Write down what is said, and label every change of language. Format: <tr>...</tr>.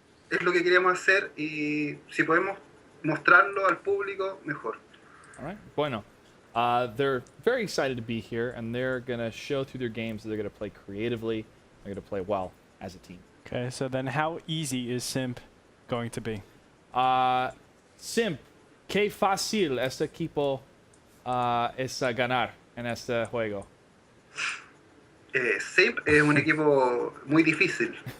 <es>Es lo que queremos hacer, y si podemos mostrarlo al público, mejor.</es> <en>All right.</en> <es>Bueno.</es> <en>They're very excited to be here, and they're going to show through their games that they're going to play creatively. They're going to play well as a team. Okay, so then how easy is Simp going to be?</en> <es>Simp, qué fácil este equipo es ganar en este juego. SIMP es un equipo muy difícil.</es>